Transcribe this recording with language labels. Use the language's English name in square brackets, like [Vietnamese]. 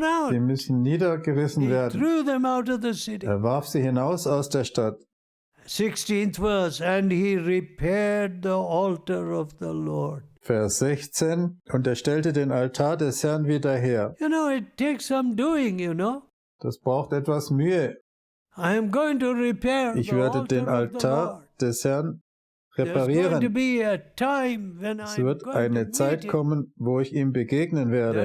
[German] Die müssen niedergerissen werden. Er warf sie hinaus aus der Stadt. [English] 16th verse, and he repaired the altar of the Lord. [German] Vers 16, und er stellte den Altar des Herrn wieder her. [English] It takes some doing, [German] Das braucht etwas Mühe. [English] I am going to repair [German] Ich werde den Altar des Herrn reparieren. Es wird eine Zeit kommen, wo ich ihm begegnen werde.